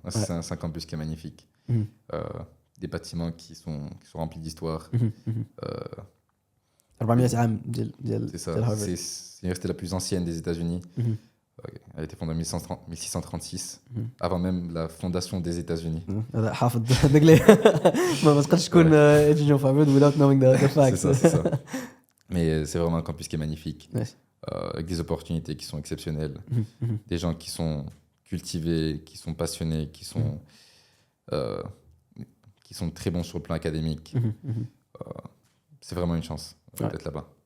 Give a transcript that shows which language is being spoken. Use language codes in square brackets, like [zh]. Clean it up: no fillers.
[fr] C'est un campus qui est magnifique. Des bâtiments qui sont remplis d'histoire. [ar] 400 عام ديال [fr] c'est ça. C'est l'université la plus ancienne des États-Unis. Elle a été fondée en 1636, avant même la fondation des États-Unis. [ar] هذا حافظ داك لي ما تقدرش تكون étudiant في Harvard [en] without knowing the facts. [fr] C'est ça. Mais c'est vraiment un campus qui est magnifique, avec des opportunités qui sont exceptionnelles, des gens qui sont cultivés, qui sont passionnés, qui sont très bons sur le plan académique. C'est vraiment une chance d'être là-bas.